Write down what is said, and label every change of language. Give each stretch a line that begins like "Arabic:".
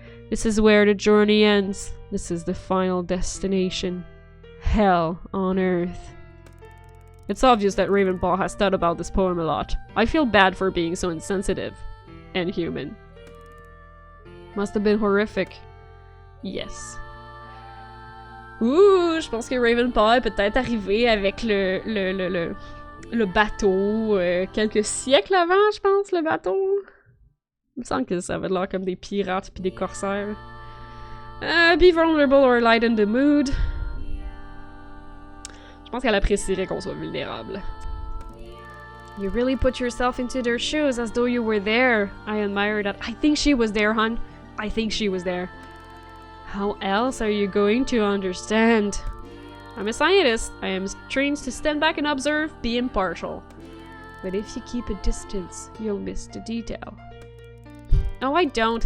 English: This is where the journey ends. This is the final destination. Hell on earth. It's obvious that Ravenpaw has thought about this poem a lot. I feel bad for being so insensitive. And human. Must have been horrific. Yes.
French: Ouh, je pense que Ravenpaw est peut-être arrivé avec le bateau quelques siècles avant, je pense, le bateau. Il me semble que ça avait l'air comme des pirates puis des corsaires.
English: Be vulnerable or lighten the mood.
French: Je pense qu'elle apprécierait qu'on soit vulnérable.
English: You really put yourself into their shoes as though you were there. I admire that. I think she was there, hon. I think she was there. How else are you going to understand? I'm a scientist. I am trained to stand back and observe, be impartial. But if you keep a distance, you'll miss the detail. No, I don't.